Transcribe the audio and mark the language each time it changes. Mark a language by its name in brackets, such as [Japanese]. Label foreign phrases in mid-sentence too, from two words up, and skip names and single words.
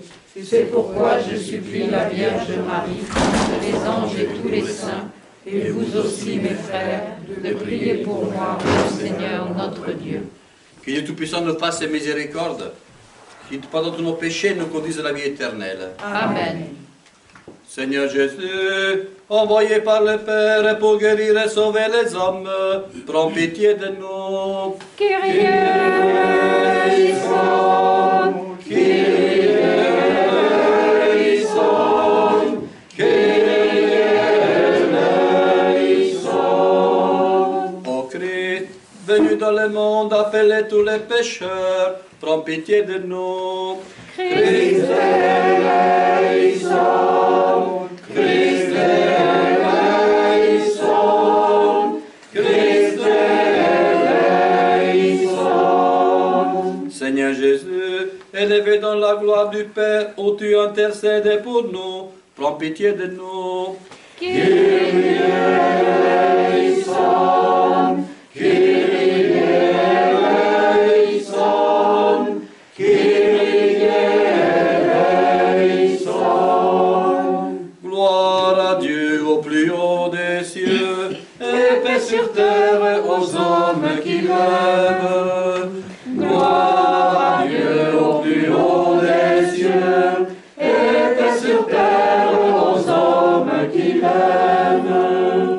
[French] C'est pourquoi je supplie la Vierge Marie, les anges et tous les saints, et vous aussi, mes frères, de prier pour moi au Seigneur notre Dieu. Que Dieu Tout-Puissant nous fasse miséricorde, qu'il pardonne tous nos péchés et nous conduise à la vie éternelle. Amen. Seigneur Jésus, envoyé par le Père pour guérir et sauver les hommes, prends pitié de nous. [Greek] Κύριε ελέησον, Κύριε ελέησον, Κύριε ελέησον. [French] Ô Christ, venu dans le monde, appelez tous les pécheurs, prends pitié de nous. [Greek] Χριστέ ελέησον, Χριστέ ελέησον, Χριστέ ελέησον. [French] Seigneur Jésus, élevé dans la gloire du Père, où tu intercèdes pour nous, prends pitié de nous. [Greek] Κύριε ελέησον, Κύριε ελέησον, Κύριε ελέησον. [French] Gloire à Dieu au plus haut des cieux, et paix sur terre aux hommes qui l'aiment. Gloire à Dieu au plus haut des cieux, et paix sur terre aux hommes qui l'aiment.